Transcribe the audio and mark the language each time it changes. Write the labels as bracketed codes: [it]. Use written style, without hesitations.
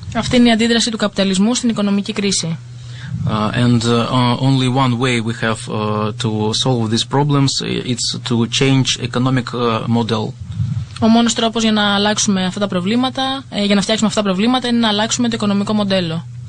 [el] Αυτή είναι η αντίδραση του καπιταλισμού στην οικονομική κρίση. [en] And only one way we have to solve these problems, it's to change economic model. [el] Ο μόνος τρόπος για να αλλάξουμε αυτά τα προβλήματα, για να φτιάξουμε αυτά τα προβλήματα, είναι να αλλάξουμε το οικονομικό μοντέλο.